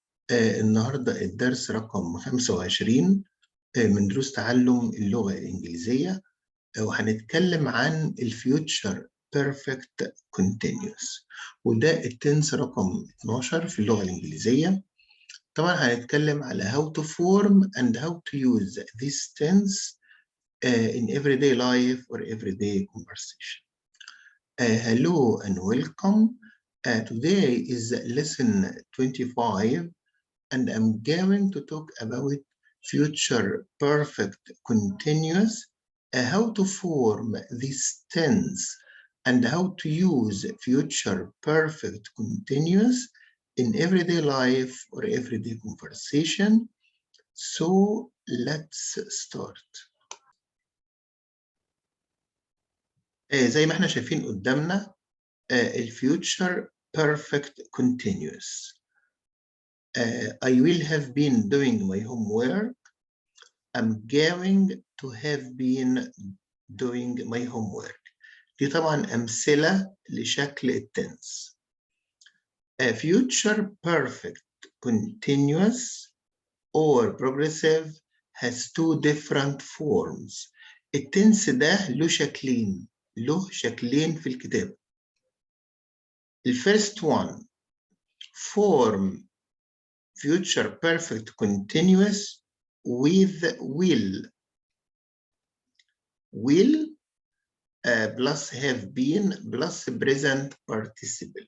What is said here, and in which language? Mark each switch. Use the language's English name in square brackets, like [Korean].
[Arabic] النهاردة الدرس رقم 25 من دروس تعلم اللغة الإنجليزية، وهنتكلم عن الفيوتشر بيرفكت كونتينيوس، وده التنس رقم 12 في اللغة الإنجليزية. طبعا هنتكلم على [English] how to form and how to use this tense in everyday life or everyday conversation. Hello and welcome. Today is lesson 25, and I'm going to talk about future perfect continuous, how to form this tense, and how to use future perfect continuous in everyday life or everyday conversation. So let's start. [Arabic] زي ما احنا شايفين قدامنا الفيوتشر [English] perfect continuous. I will have been doing my homework. I'm going to have been doing my homework. [Arabic] دي طبعا أمثلة لشكل التنس. [English] Future perfect continuous or progressive has two different forms. [Arabic] التنس ده له شكلين في الكتاب. [English] The first one, form future perfect continuous with will plus have been plus present participle.